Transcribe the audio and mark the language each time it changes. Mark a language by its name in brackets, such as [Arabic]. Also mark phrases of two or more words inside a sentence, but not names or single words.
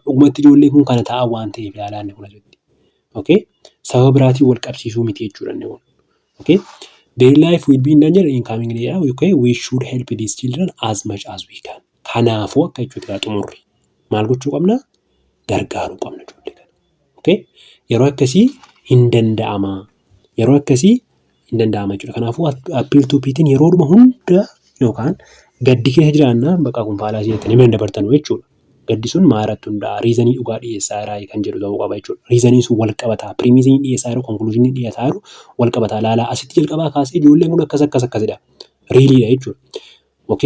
[Oromo] Dhugumatti ijoolleen kun kana ta'an waan ta'eef ilaalaa kun asitti. Okay? Sababa biraatiin wal qabsiisuu miti jechuudha inni kun. Okay? [English] Their life will be in danger in coming days. Okay? We should help these children as much as we can. [Oromo] Kanaafuu akka jechuudha xumurri. Maal gochuu qabna? Gargaaruu qabna ijoollee kana. Okay? Yeroo akkasii hin danda'ama. Yeroo akkasii hin danda'ama jechuudha. Kanaafuu [English] appeal to pity [Oromo] yeroodhuma hunda yookaan gaddi keessa jiraannaan bakka kun faalaasii jettanii bira dabartanu jechuudha. Gaddi sun maalirratti hundaa'a? Riizanii dhugaa dhiyeessaa jiraa kan jedhu ta'uu qaba jechuudha. Riizanii sun wal qabataa. Piriimiisiin dhiyeessaa jiru, konkuluuziiniin dhiyeessaa jiru wal qabataa. Laalaa asitti jalqabaa kaasee ijoolleen kun akkasidha. Riiliidha jechuudha. Okay?